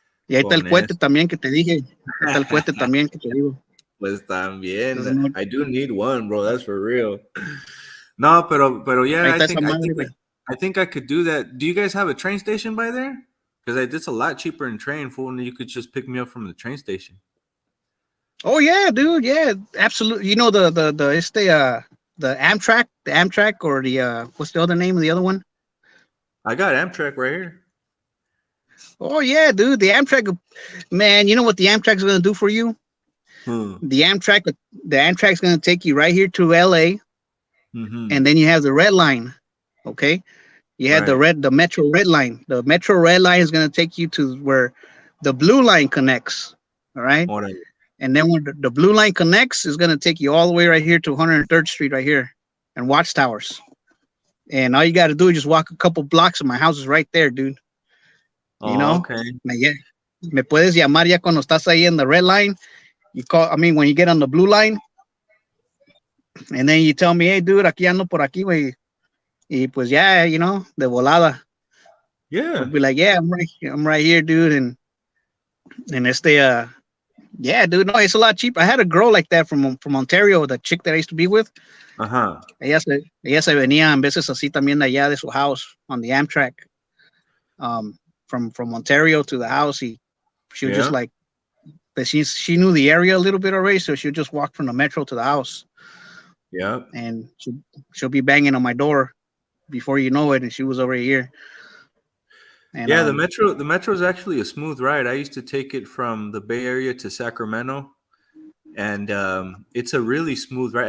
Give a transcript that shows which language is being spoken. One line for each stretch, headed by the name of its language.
Spanish: Y ahí está el cohete también que te dije. Ahí está el cohete también que te digo.
English: Pues también. I do need one, bro. That's for real. No, pero yeah, I think I could do that. Do you guys have a train station by there? Because it's a lot cheaper in train, fool, and you could just pick me up from the train station. Oh yeah, dude. Yeah, absolutely. The Amtrak, or the what's the other name of the other one? I got Amtrak right here. Oh yeah, dude. The Amtrak, man. You know what the Amtrak's gonna do for you? The Amtrak's gonna take you right here to LA, and then you have the red line. Okay, you have the Metro Red Line. The Metro Red Line is gonna take you to where the Blue Line connects. All right. And then when the Blue Line connects, it's gonna take you all the way right here to 103rd Street right here, and Watchtowers. And all you got to do is just walk a couple blocks, and my house is right there, dude. Okay.
Spanish: Me puedes llamar ya cuando estás ahí in the red line.
English: When you get on the blue line, and then you tell me, hey, dude, aquí ando por aquí, güey.
Spanish: Y pues yeah, de volada.
English: Yeah. I'll be like, yeah, I'm right here, dude, and yeah, dude, no, it's a lot cheaper. I had a girl like that from Ontario, the chick that I used to be with.
Spanish: Ella se venía en veces así también de allá de su house on the Amtrak, from Ontario to the house.
English: She was just like, but she knew the area a little bit already, so she would just walk from the Metro to the house. Yeah. And she'll be banging on my door before you know it, and she was already here. And Yeah, the metro is actually a smooth ride. I used to take it from the Bay Area to Sacramento, and it's a really smooth ride.